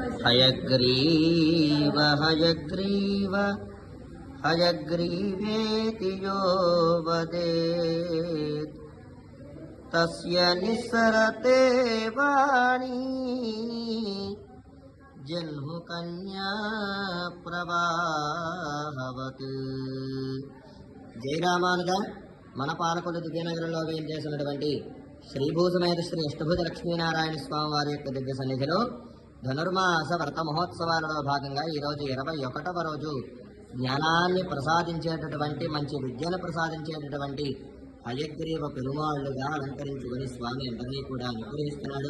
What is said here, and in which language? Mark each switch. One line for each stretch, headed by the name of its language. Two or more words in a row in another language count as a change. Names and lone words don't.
Sanskrit: हयग्रीव हयग्रीव हयग्रीवेति यो वदेत् तस्य निस्सरते वाणी जह्नुकन्या प्रवाहवत्.
Telugu: జై రామానుజ. మన పాలకులు దివ్యనగరంలో వేయించేసినటువంటి శ్రీభూసమేత శ్రీ అష్టభుజ లక్ష్మీనారాయణ స్వామి వారి యొక్క దివ్య సన్నిధిలో ధనుర్మాస వ్రత మహోత్సవాలలో భాగంగా ఈరోజు 21వ రోజు జ్ఞానాన్ని ప్రసాదించేటటువంటి మంచి విద్యను ప్రసాదించేటటువంటి హయగ్రీవ పెరుమాళ్లుగా అలంకరించుకుని స్వామి అందరినీ కూడా అనుగ్రహిస్తున్నాడు.